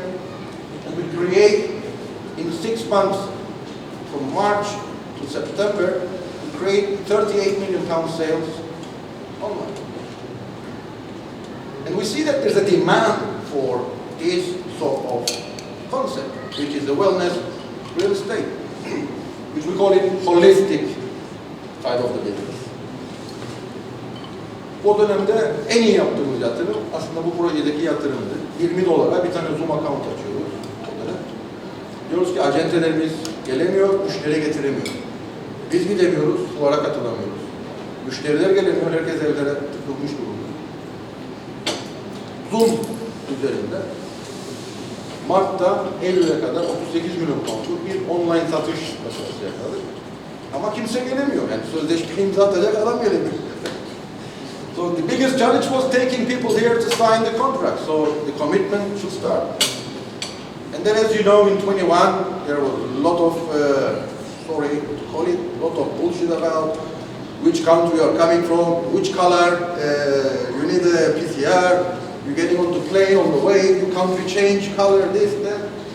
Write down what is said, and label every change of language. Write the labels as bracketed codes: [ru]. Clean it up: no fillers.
[en] And we create, in 6 months, from March to September, we create 38 million pound sales online. And we see that there's a demand for this sort of concept, which is the wellness real estate, which we call it holistic side of the business. [tr] O dönemde en iyi yaptığımız yatırım aslında bu projedeki yatırımdı. $20 bir tane Zoom account açıyoruz. Diyoruz ki acentelerimiz gelemiyor, müşteri getiremiyor. Biz gidemiyoruz, fuara katılamıyoruz. Müşteriler gelemiyor, herkes evlere tıkılmış durumda. Zoom üzerinde Mart'ta Eylül'e kadar 38 milyon pound'luk bir online satış başarısı yakaladık. Ama kimse gelemiyor. Yani sözleşme imza atacak adam gelemiyor. [en] So the biggest challenge was taking people here to sign the contract. So the commitment should start. And then, as you know, in 21, there was a lot of, sorry to call it, a lot of bullshit about which country you are coming from, which color, you need a PCR, you're getting on the plane on the way, your country change color, this, that.